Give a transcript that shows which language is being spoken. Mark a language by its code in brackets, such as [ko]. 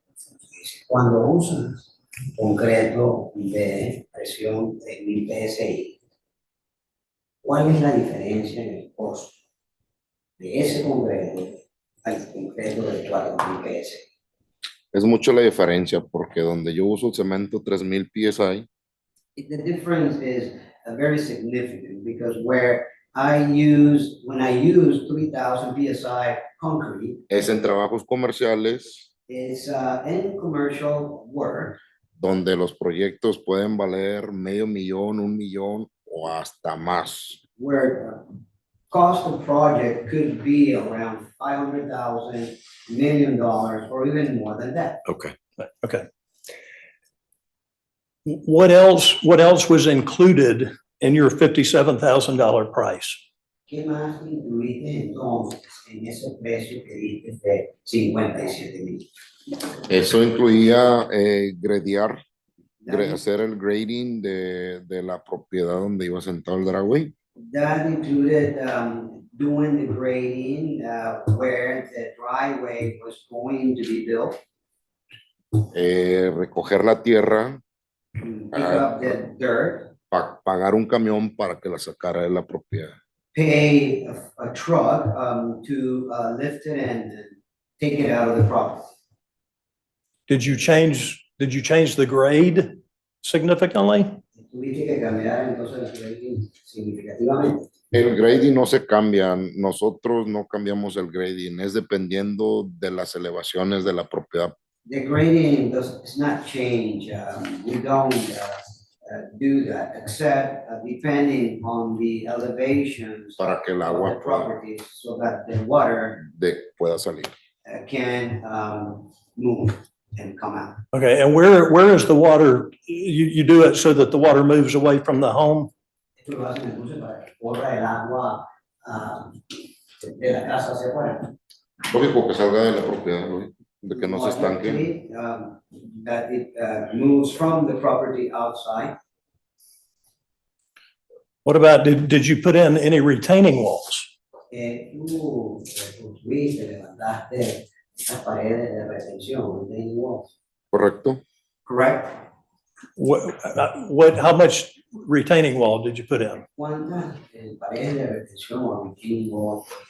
[es] Dice, cuando usas concreto de presión 3,000 PSI, ¿cuál es la diferencia en el costo de ese concreto al concreto de 4,000 PSI? Es mucho la diferencia porque donde yo uso cemento 3,000 PSI, [en] The difference is very significant because when I use 3,000 PSI concrete, [es] es en trabajos comerciales [en] it's in commercial work [es] donde los proyectos pueden valer $500,000, $1,000,000 o hasta más. [en] where cost of project could be around $500,000, $1 million, or even more than that. Okay. Okay. What else was included in your $57,000 price? [es] ¿Qué más incluiste entonces en ese precio que diste de 57,000? Eso incluía gradear, hacer el grading de la propiedad donde iba sentado el driveway. [en] That included doing the grading where the driveway was going to be built, [es] Recoger la tierra, [en] pick up the dirt, [es] pagar un camión para que la sacara de la propiedad. [en] pay a truck to lift it and take it out of the property. Did you change the grade significantly? [es] Tuviste que cambiar entonces el grading significativamente. El grading no se cambia, nosotros no cambiamos el grading, es dependiendo de las elevaciones de la propiedad. [en] The grading does not change. We don't do that, except depending on the elevations [es] Para que el [en] of [es] agua [en] the properties, so that the water [es] pueda salir. [en] can move and come out. Okay, and where is the water? You do it so that the water moves away from the home? [es] Esto lo hacen entonces para que corra el agua de la casa hacia afuera. Lógico que salga de la propiedad, ¿no? De que no se estanque. [en] Logically, that it moves from the property outside. What about, did you put in any retaining walls? [es] Tú construiste, levantaste esas paredes de retención, retaining walls. Correcto. [en] Correct? How much retaining wall did you put in? [es] ¿Cuántas paredes de retención o retaining walls?